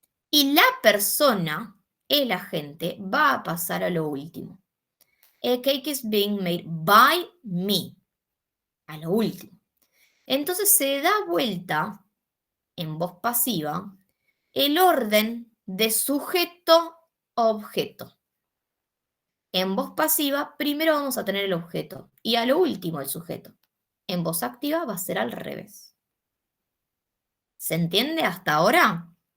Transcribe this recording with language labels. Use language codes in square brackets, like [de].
[es] Y la persona, el agente, va a pasar a lo último. [en] A cake is being made by me, [es] a lo último. Entonces se da vuelta en voz pasiva el orden de sujeto-objeto. En voz pasiva, primero vamos a tener el objeto y a lo último el sujeto. En voz activa va a ser al revés. ¿Se entiende hasta ahora?